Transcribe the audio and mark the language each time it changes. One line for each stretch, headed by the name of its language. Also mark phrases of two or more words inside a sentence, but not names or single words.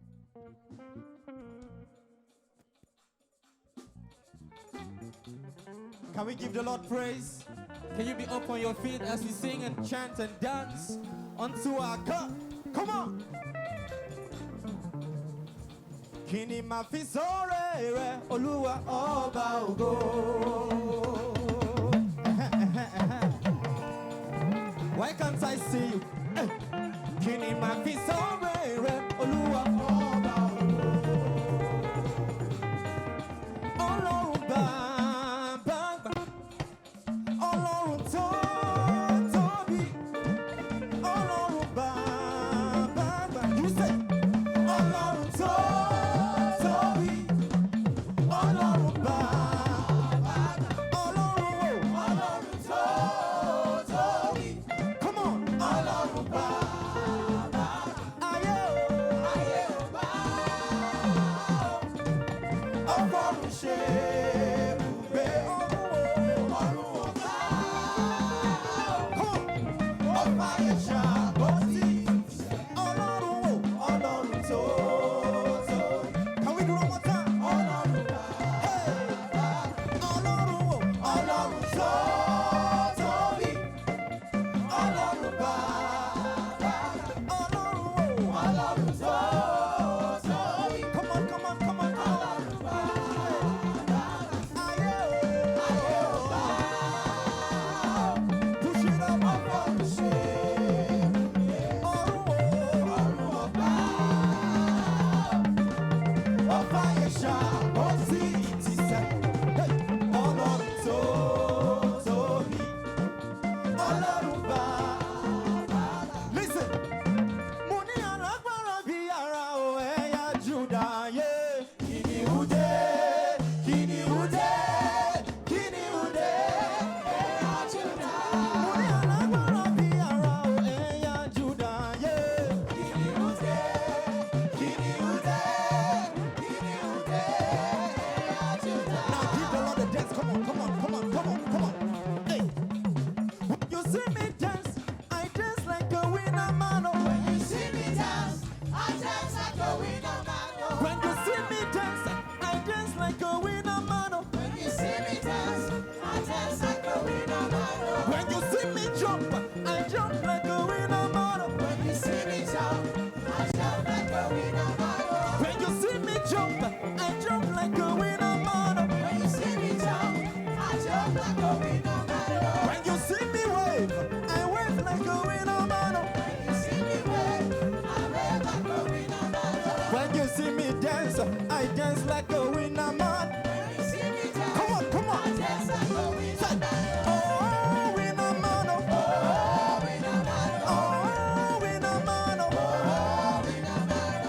English: Can we give the Lord praise? Can you be up on your feet as we sing and chant and dance unto our God? Come on!
Yoruba: Kini mafisore re Oluwa Oba Ogo.
English: Why can't I see you?
Yoruba: Kini mafisore re Oluwa Oba Ogo. Ọlọ́run bàbá àgbà, Ọlọ́run tó tóbi, Ọlọ́run bàbá àgbà.
English: You say,
Yoruba: Ọlọ́run tó tóbi, Ọlọ́run bàbá àgbà. Ọlọ́run tó tóbi.
English: Come on,
Yoruba: Ọlọ́run bàbá àgbà. Ayé o bá ọgọ́rùn ṣe ibùgbé ọ̀run ọ̀gá. Ọba ẹ̀ṣà bọ́sí Ọlọ́run tó tóbi.
English: Can we do it one more time?
Yoruba: Ọlọ́run bàbá. Ọlọ́run tó tóbi. Ọlọ́run bàbá. Ọlọ́run tó tóbi.
English: Come on, come on, come on.
Yoruba: Ọlọ́run bàbá. Ayé o bá.
English: Push it up,
Yoruba: ọgọ́rùn ṣe ọ̀run ọ̀gá. Ọba ẹ̀ṣà bọ́sí ti sẹ́. Ọlọ́run tó tóbi. Ọlọ́run bàbá. Listen. Mo ní alágbára bí ara o ẹ̀yà Júdà yé. Kìnìún dé, kìnìún dé, kìnìún dé, ẹ̀yà Júdà. Mo ní alágbára bí ara o ẹ̀yà Júdà yé. Kìnìún dé, kìnìún dé, kìnìún dé, ẹ̀yà Júdà.
English: Now give the Lord a dance. Come on, come on, come on, come on, come on. Hey. When you see me dance, I dance like a winner man. Oh. When you see me dance, I dance like a winner man. Oh. When you see me dance, I dance like a winner man. Oh. When you see me dance, I dance like a winner man. Oh. When you see me jump, I jump like a winner man. Oh. When you see me jump, I jump like a winner man. Oh. When you see me jump, I jump like a winner man. Oh. When you see me jump, I jump like a winner man. Oh. When you see me wave, I wave like a winner man. Oh. When you see me wave, I wave like a winner man. Oh. When you see me dance, I dance like a winner man. When you see me dance, come on, come on, I dance like a winner man. Oh, winner man. Oh, winner man. Oh, winner man. Oh, winner man.